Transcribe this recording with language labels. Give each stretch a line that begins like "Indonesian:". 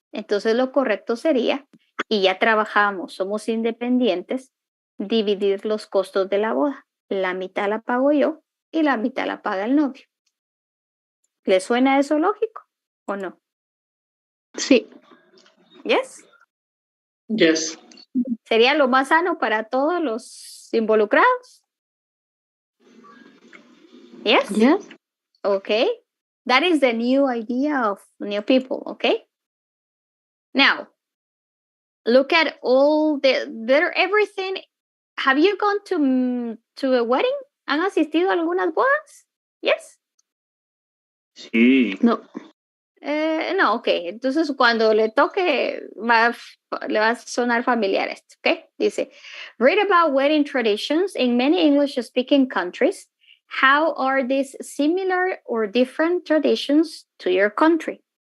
Spanish: Entonces lo correcto sería, y ya trabajamos, somos independientes, dividir los costos de la boda. La mitad la pago yo y la mitad la paga el novio. ¿Le suena eso lógico o no? Sí.
English: Yes. Yes.
Spanish: ¿Sería lo más sano para todos los involucrados?
English: Yes. Yes. Okay. That is the new idea of new people. Okay. Now, look at all everything. Have you gone to a wedding?
Spanish: ¿Han asistido a algunas bodas?
English: Yes.
Spanish: Sí. No. No, ok. Entonces, cuando le toque, le va a sonar familiar esto, ¿ok? Dice,
English: read about wedding traditions in many English-speaking countries. How are these similar or different traditions to your country?